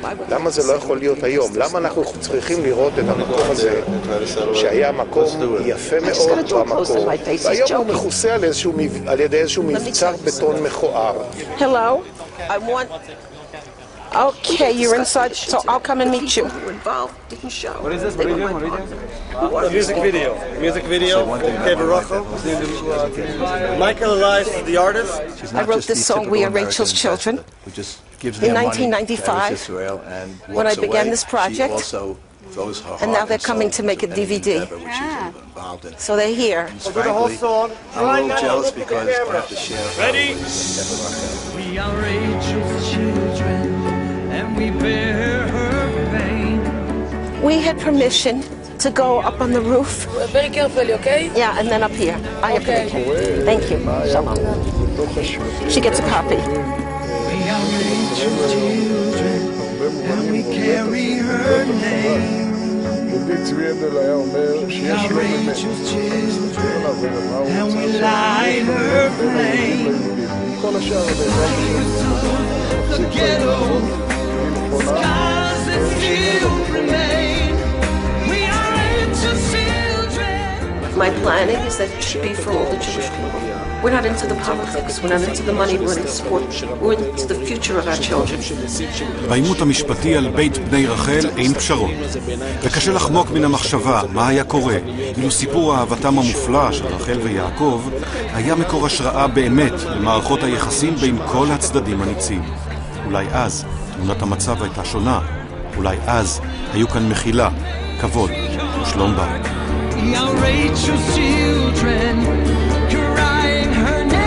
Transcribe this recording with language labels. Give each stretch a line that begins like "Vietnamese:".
Hebrew: למה זה לא יכול להיות היום? למה אנחנו צריכים לראות את המקום הזה, שהיה מקום יפה מאוד במקום, והיום הוא מכוסה על ידי איזשהו מבצר בטון מכוער.
English: Hello, I want... Okay, you're inside, so I'll come and meet you. What is this? What are you doing? A music video from Kever Rachel. Michael Elias is the artist. I wrote this song, We Are Rachel's Children, in 1995, when I began this project, and now they're coming to make a DVD. So they're here. We'll do the whole song. I'm a little jealous because I have to share. Ready? We are Rachel's children, and we bear her pain. We had permission to go up on the roof. Very carefully, okay? Yeah, and then up here. I have permission. Thank you. Shalom. She gets a copy. We are Rachel's children, and we carry her name.
Hebrew: ידיד צבי אדל היה אומר שיש לו באמת.
English: And we light her flame.
Hebrew: כל השאר
English: The ghetto, scars that still remain. We are Rachel's children. My planning is that it should be for all the Jewish people. We're not into the politics, we're not into the money, we're into sport, we're into the future of our children.
Hebrew: בעימות המשפטי על בית בני רחל אין פשרות. וקשה לחמוק מן המחשבה מה היה קורה אילו סיפור אהבתם המופלא של רחל ויעקב היה מקור השראה באמת למערכות היחסים בין כל הצדדים הניצים. אולי אז תמונת המצב הייתה שונה. אולי אז היו כאן מחילה, כבוד ושלום בית.
English: We are Rachel's children, crying her